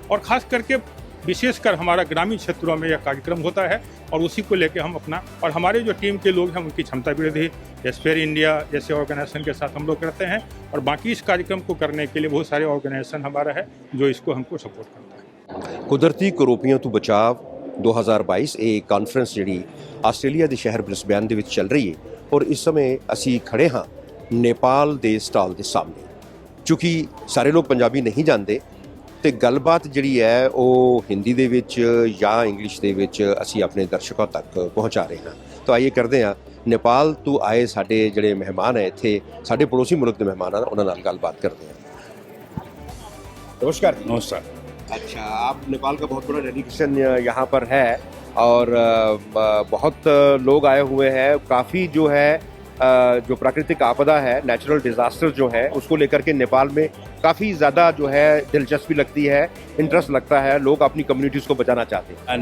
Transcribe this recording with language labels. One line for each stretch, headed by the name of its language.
Hindi: और ख़ास करके विशेषकर हमारा ग्रामीण क्षेत्रों में यह कार्यक्रम होता है, और उसी को लेकर हम अपना, और हमारे जो टीम के लोग हैं उनकी क्षमता वृद्धि स्फीयर इंडिया जैसे ऑर्गेनाइजेशन के साथ हम लोग करते हैं। और बाकी इस कार्यक्रम को करने के लिए बहुत सारे ऑर्गेनाइजेशन हमारा है जो इसको हमको सपोर्ट करता है।
Punjabi: ਕੁਦਰਤੀ ਕਰੋਪੀਆਂ ਤੋਂ ਬਚਾਵ 2022 ਇਹ ਕਾਨਫਰੰਸ ਜਿਹੜੀ ਆਸਟ੍ਰੇਲੀਆ ਦੇ ਸ਼ਹਿਰ ਬ੍ਰਿਸਬੇਨ ਦੇ ਵਿੱਚ ਚੱਲ ਰਹੀ ਹੈ, ਔਰ ਇਸ ਸਮੇਂ ਅਸੀਂ ਖੜੇ ਹਾਂ ਨੇਪਾਲ ਦੇ ਸਟਾਲ ਦੇ ਸਾਹਮਣੇ। ਕਿਉਂਕਿ ਸਾਰੇ ਲੋਕ ਪੰਜਾਬੀ ਨਹੀਂ ਜਾਣਦੇ, ਤੇ ਗੱਲਬਾਤ ਜਿਹੜੀ ਹੈ ਉਹ ਹਿੰਦੀ ਦੇ ਵਿੱਚ ਜਾਂ ਇੰਗਲਿਸ਼ ਦੇ ਵਿੱਚ ਅਸੀਂ ਆਪਣੇ ਦਰਸ਼ਕਾਂ ਤੱਕ ਪਹੁੰਚਾ ਰਹੇ ਹਾਂ। ਤਾਂ ਆਈਏ ਕਰਦੇ ਹਾਂ ਨੇਪਾਲ ਤੋਂ ਆਏ ਸਾਡੇ ਜਿਹੜੇ ਮਹਿਮਾਨ ਹੈ ਇੱਥੇ, ਸਾਡੇ ਪੜੋਸੀ ਮੁਲਕ ਦੇ ਮਹਿਮਾਨ ਹਨ, ਉਹਨਾਂ ਨਾਲ ਗੱਲਬਾत
Hindi: करते हैं। नमस्कार। नमस्कार। अच्छा, आप नेपाल का बहुत बड़ा डेलीगेशन यहाँ पर है और बहुत लोग आए हुए हैं। काफ़ी जो है जो प्राकृतिक आपदा है, नेचुरल डिज़ास्टर जो है, उसको लेकर के नेपाल में काफ़ी ज़्यादा जो है दिलचस्पी लगती है, इंटरेस्ट लगता है, लोग अपनी कम्युनिटीज़ को बचाना चाहते हैं।